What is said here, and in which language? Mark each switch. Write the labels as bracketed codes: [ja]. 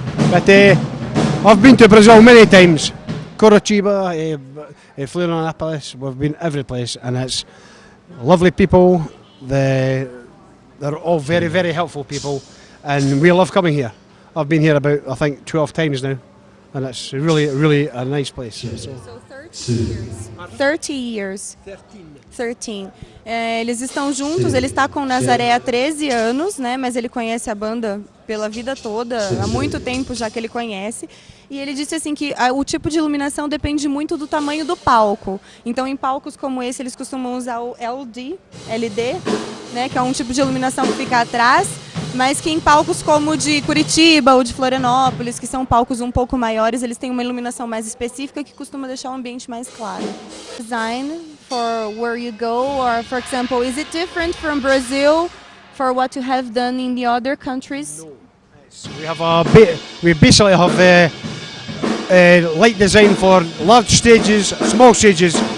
[en] But I've been to Brazil many times. Curitiba, Florianopolis, we've been every place and it's lovely people. They're all very, very helpful people and we love coming here. I've been here about, I think, 12 times now and it's really, really a nice place. So 30 years. 30 years. 13. [pt] Eles estão juntos, ele está com o Nazaré há 13 anos, né, mas ele conhece a banda pela vida toda, há muito tempo já que ele conhece. E ele disse assim que o tipo de iluminação depende muito do tamanho do palco. Então em palcos como esse eles costumam usar o LD, né, que é um tipo de iluminação que fica atrás, mas que em palcos como o de Curitiba ou de Florianópolis, que são palcos um pouco maiores, eles têm uma iluminação mais específica que costuma deixar o ambiente mais claro. [en] Design for where you go, or for example, is it different from Brazil for what you have done in the other countries? No. We basically have light design for large stages, small stages.